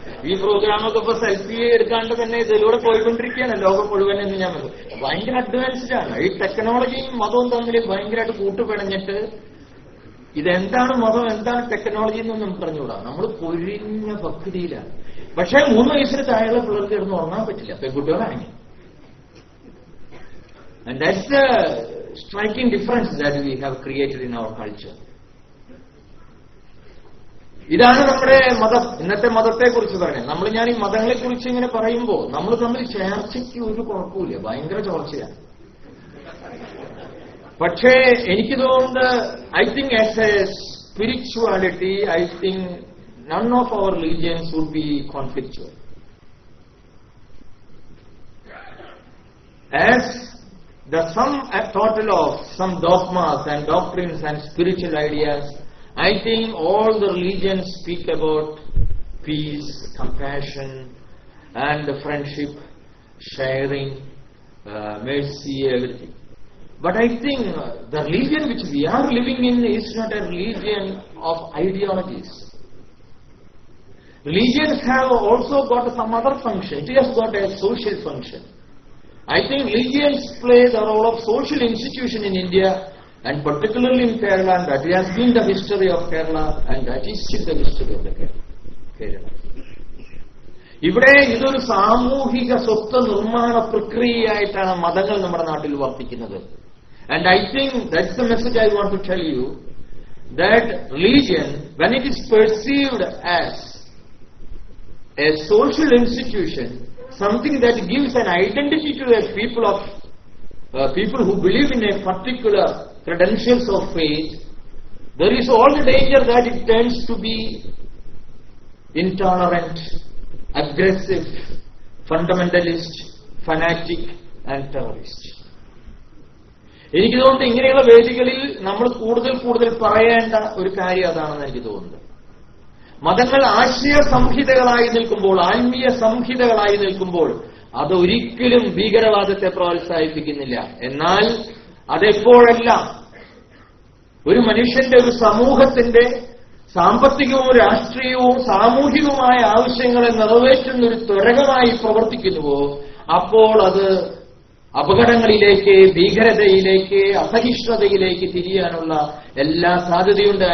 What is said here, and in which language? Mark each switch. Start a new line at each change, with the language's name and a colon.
Malayalam: ഈ പ്രോഗ്രാമൊക്കെ ഇപ്പൊ സെൽഫി എടുക്കാണ്ട് തന്നെ ഇതിലൂടെ പോയിക്കൊണ്ടിരിക്കുകയാണ് ലോകം മുഴുവൻ എന്ന് ഞാൻ പറഞ്ഞു. ഭയങ്കര അഡ്വാൻസ്ഡ് ആണ്. ഈ ടെക്നോളജിയും മതവും തമ്മിൽ ഭയങ്കരമായിട്ട് കൂട്ടുപിണഞ്ഞിട്ട് ഇതെന്താണ് മതം, എന്താണ് ടെക്നോളജി എന്നൊന്നും നമുക്ക് പറഞ്ഞുകൂടാ. നമ്മൾ പൊരിഞ്ഞ ഭക്തിയിലാണ്. പക്ഷേ 3 വയസ്സിന് താഴെയുള്ള പിള്ളേർക്ക് കിടന്ന് ഉറങ്ങാൻ പറ്റില്ല, പെൺകുട്ടികളാണെങ്കിൽ.
English: And that's the striking difference that we have created in our culture.
Malayalam: ഇതാണ് നമ്മുടെ മതം. ഇന്നത്തെ മതത്തെ കുറിച്ച് പറയുന്നത്. ഞാൻ ഈ മതങ്ങളെ കുറിച്ച് ഇങ്ങനെ പറയുമ്പോൾ നമ്മൾ തമ്മിൽ ചേർച്ചയ്ക്ക് ഒരു കുഴപ്പമില്ല, ഭയങ്കര ചോർച്ചയാണ്. പക്ഷേ എനിക്ക് തോന്നുന്നത്
English: I think as a spirituality I think none of our religions would be conflictual. As the sum total of some dogmas and doctrines and spiritual ideas, I think all the religions speak about peace, compassion, and friendship, sharing, mercy, everything. But I think the religion which we are living in is not a religion of ideologies. Religions have also got some other function. It has got a social function. I think religions play the role of social institution in India, and particularly in Kerala, and that has been the history of Kerala, and that is still the history of the Kerala.
Malayalam: ഇവിടെ ഇതൊരു സാമൂഹിക സ്വത്ത് നിർമ്മാണ പ്രക്രിയയായിട്ടാണ് മതങ്ങൾ നമ്മുടെ നാട്ടിൽ വർത്തിക്കുന്നത്.
English: And I think that's the message I want to tell you, that religion, when it is perceived as a social institution, something that gives an identity to a people who believe in a particular credentials of faith, there is all the danger that it tends to be intolerant, aggressive, fundamentalist, fanatic, and terrorist.
Malayalam: എനിക്ക് തോന്നുന്നത് ഇങ്ങനെയുള്ള വേദികളിൽ നമ്മൾ കൂടുതൽ പറയേണ്ട ഒരു കാര്യം അതാണെന്ന് എനിക്ക് തോന്നുന്നത്. മതങ്ങൾ ആശയ സംഹിതകളായി നിൽക്കുമ്പോൾ, ആത്മീയ സംഹിതകളായി നിൽക്കുമ്പോൾ അതൊരിക്കലും ഭീകരവാദത്തെ പ്രോത്സാഹിപ്പിക്കുന്നില്ല. എന്നാൽ അതെപ്പോഴെല്ലാം ഒരു മനുഷ്യന്റെ, ഒരു സമൂഹത്തിന്റെ സാമ്പത്തികവും രാഷ്ട്രീയവും സാമൂഹികവുമായ ആവശ്യങ്ങളെ നിറവേറ്റുന്ന ഒരു ത്വരകമായി പ്രവർത്തിക്കുന്നുവോ, അപ്പോൾ അത് അപകടങ്ങളിലേക്ക്, ഭീകരതയിലേക്ക്, അസഹിഷ്ണുതയിലേക്ക് തിരിയാനുള്ള എല്ലാ സാധ്യതയുണ്ട്.